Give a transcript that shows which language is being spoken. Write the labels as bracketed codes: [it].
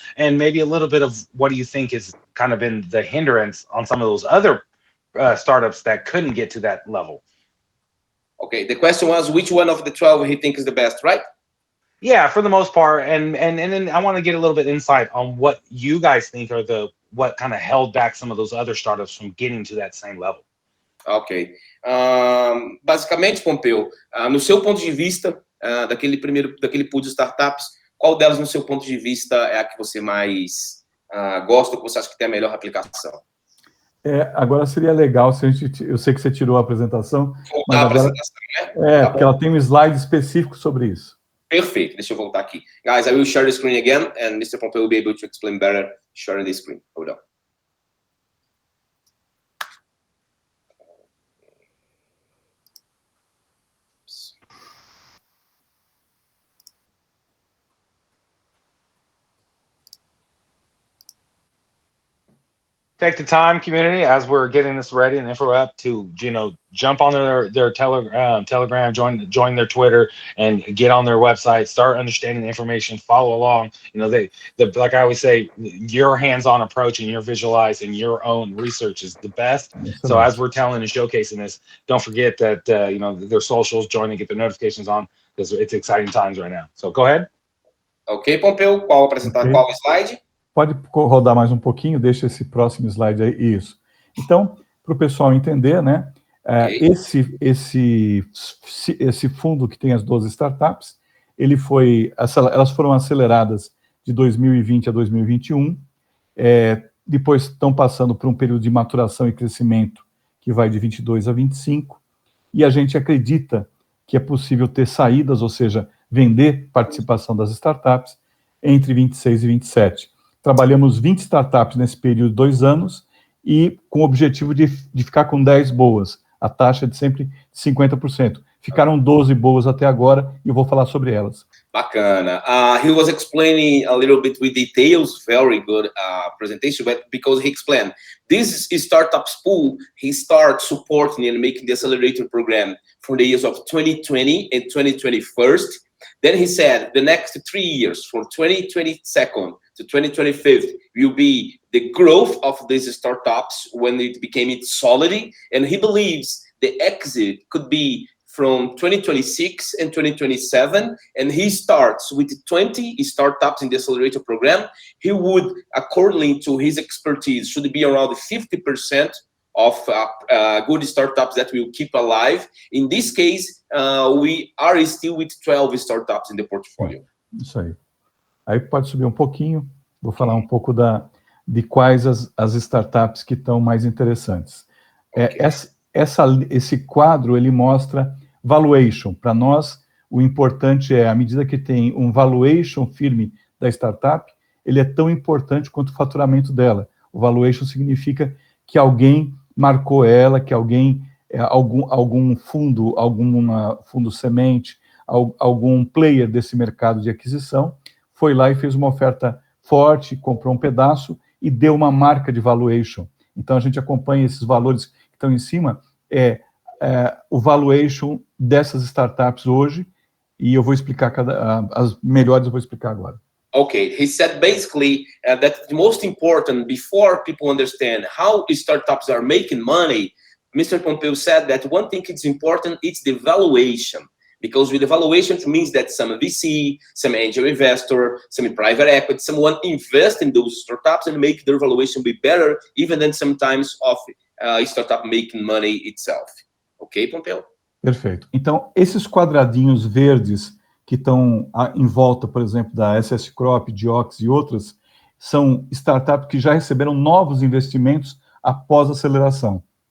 [en] And maybe a little bit of what do you think has kind of been the hindrance on some of those other startups that couldn't get to that level? Okay, the question was which one of the 12 he thinks is the best, right? Yeah, for the most part, and then I want to get a little bit insight on what you guys think are what kind of held back some of those other startups from getting to that same level. Ok. [pt] Basicamente, Pompeu, no seu ponto de vista, daquele pool de startups, qual delas, no seu ponto de vista, é a que você mais gosta, ou que você acha que tem a melhor aplicação? Agora seria legal se eu sei que você tirou a apresentação, voltar a apresentação, né? Porque ela tem um slide específico sobre isso. Perfeito, deixa eu voltar aqui. [en] Guys, I will share the screen again, and Mr. Pompeu will be able to explain better sharing the screen. Hold on. Take the time, community, as we're getting this ready and info up to, jump on their Telegram, join their Twitter, and get on their website, start understanding the information, follow along. Like I always say, your hands-on approach and your visualizing your own research is the best. So as we're telling and showcasing this, don't forget that, their socials, join and get their notifications on, because it's exciting times right now. So go ahead. [pt] Ok, Pompeu, qual slide? Pode rodar mais um pouquinho, deixa esse próximo slide aí, isso. Então, para o pessoal entender, né, esse fundo que tem as 12 startups, elas foram aceleradas de 2020 a 2021, depois estão passando por um período de maturação e crescimento que vai de 22 a 25, e a gente acredita que é possível ter saídas, ou seja, vender participação das startups entre 26 e 27. Trabalhamos 20 startups nesse período de 2 anos e com o objetivo de ficar com 10 boas, a taxa de sempre 50%. Ficaram 12 boas até agora e eu vou falar sobre elas. Bacana. [en] He was explaining a little bit with details, very good presentation, but because he explained, this startups pool, he started supporting and making the accelerator program for the years of 2020 and 2021, Then he said the next 3 years, from 2022 to 2025, will be the growth of these startups when it became its solidity. And he believes the exit could be from 2026 and 2027, and he starts with 20 startups in the accelerator program. He would, according to his expertise, should be around 50% of good startups that will keep alive. In this case, we are still with 12 startups in the portfolio. [pt] Isso aí. Aí pode subir um pouquinho, vou falar um pouco de quais as startups que estão mais interessantes. [en] Okay. [pt] Esse quadro, ele mostra valuation. Para nós, o importante é, à medida que tem um valuation firme da startup, ele é tão importante quanto o faturamento dela. O valuation significa que alguém marcou ela, que alguém, algum fundo, fundo semente, algum player desse mercado de aquisição, foi lá e fez uma oferta forte, comprou um pedaço e deu uma marca de valuation. Então, a gente acompanha esses valores que estão em cima, o valuation dessas startups hoje, e eu vou explicar as melhores eu vou explicar agora. [en] Okay, he said basically that the most important, before people understand how startups are making money, Mr. Pompeo said that one thing that's important is the valuation. Because with the valuation, it means that some VC, some angel investor, some private equity, someone invest in those startups and make their valuation be better, even than sometimes of startup making money itself. [pt] Ok, Pompeu? Perfeito. Então, esses quadradinhos verdes que estão em volta, por exemplo, da SS Crop, Diox e outras, são startups que já receberam novos investimentos após a aceleração.